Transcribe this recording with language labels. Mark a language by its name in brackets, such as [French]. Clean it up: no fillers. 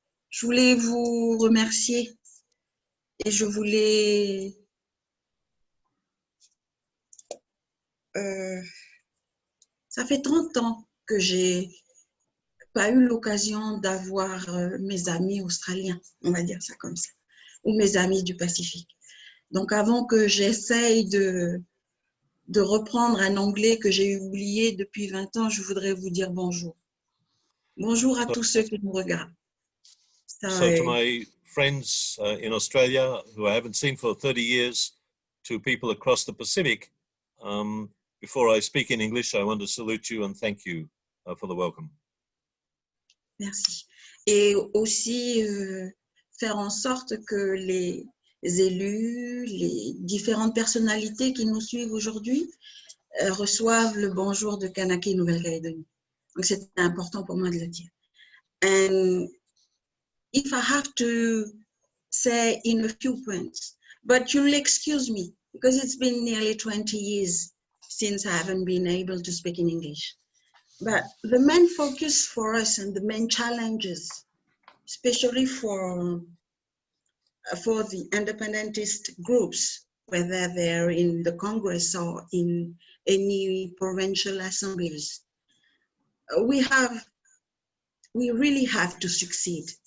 [French] Je voulais vous remercier et je voulais ça fait 30 ans que j'ai pas eu l'occasion d'avoir mes amis australiens, on va dire ça comme ça, ou mes amis du Pacifique. Donc avant que j'essaye de reprendre un anglais que j'ai oublié depuis 20 ans, je voudrais vous dire bonjour. Bonjour à tous ceux qui nous regardent. [English] So to my friends in Australia who I haven't seen for 30 years, to people across the Pacific, before I speak in English, I want to salute you and thank you for the welcome. [French] Merci. Et aussi faire en sorte que les élus, les différentes personnalités qui nous suivent aujourd'hui reçoivent le bonjour de Kanak et Nouvelle-Calédonie. Donc c'est important pour moi de le dire. [English] And if I have to say in a few points, but you'll excuse me because it's been nearly 20 years since I haven't been able to speak in English. But the main focus for us and the main challenges, especially for the independentist groups, whether they're in the Congress or in any provincial assemblies, we really have to succeed.